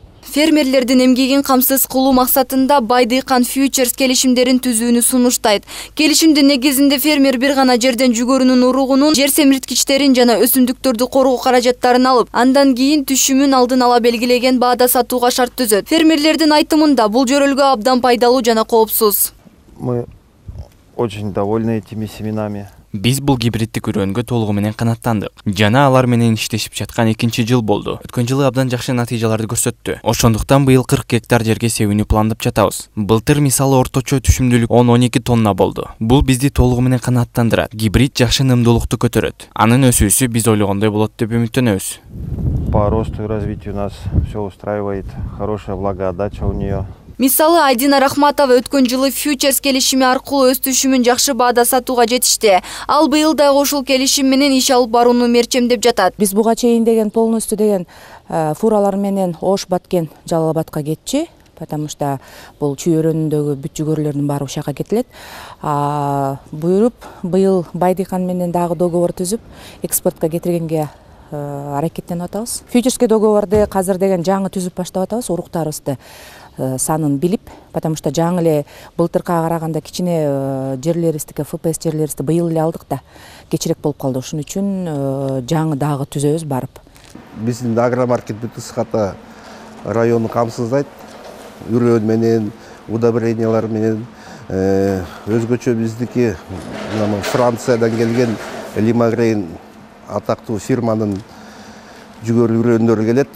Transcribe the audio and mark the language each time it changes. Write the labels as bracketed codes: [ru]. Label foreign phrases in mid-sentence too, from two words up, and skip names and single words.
[ky] Фермерлердин эмгегин камсыз кылуу максатында Байдыйкан фьючерс келишимдерин түзүүнү сунуштайт. Келишимдин негизинде фермер бир гана жерден жүгөрүнүн уругунун, жер семирткичтерин жана өсүмдүктөрдү коргоо каражаттарын алып, андан кийин түшүмүн алдын ала белгилеген баада сатууга шарт түзөт. Фермерлердин айтымында бул жөрөлгө абдан пайдалуу жана коопсуз. [ru] Мы очень довольны этими семенами. [ky] Биз бул гибриддик үрөнгө толугу менен канаттандык. Жана алар менен иштешип жаткан 2-жыл болду. Өткөн жылы абдан жакшы натыйжаларды көрсөттү. Ошондуктан быйыл 40 гектар жерге себүүнү пландап жатабыз. Былтыр мисалы орточо түшүмдүүлүк 10-12 тонна болду. Бул бизди толугу менен канаттандырат. Гибрид жакшы нымдуулукту көтөрөт. Анын өсүүсү биз ойлогондой болот деп үмүттөнөбүз. [ru] По росту и развитию нас все устраивает. Хорошая влагоотдача у нее. [ky] Мисалы, Айдина Рахматова өткөн жылы фьючерс келишими аркылуу өз түшүмүн жакшы баада сатууга жетишти. Ал быйыл дагы ушул келишим менен иш алып барууну мерчемдеп жатат. Биз буга чейин деген полностью деген фуралар менен Ош, Баткен, Жалал-Абадка кетчү. [ru] Потому что [ky] бул чүй өрөөнүндөгү бүт жүгөрүлөрдүн баары ушака кетилет. Буйруп быйыл Байдыйкан менен дагы договор түзүп, экспортко кетиргенге аракеттенип атабыз. Фьючерске договорду азыр деген жаңы түзүп баштап атабыз, уруктарыбызды санын билип, [ru] потому что [ky] жаңы эле былтыркыга караганда кичине жерлерибиздики, ФПС жерлерибизди быйыл эле алдык да, кечирээк болуп калды. Ошон үчүн жаңы дагы түзөбүз барып. Биздин агромаркет бүт ысыката району камсыздайт. Үрөөн менен, удобрениялар менен, өзгөчө биздики Франциядан келген Лимагрейн атактуу фирманын жүгөр үрөөндөрү келет.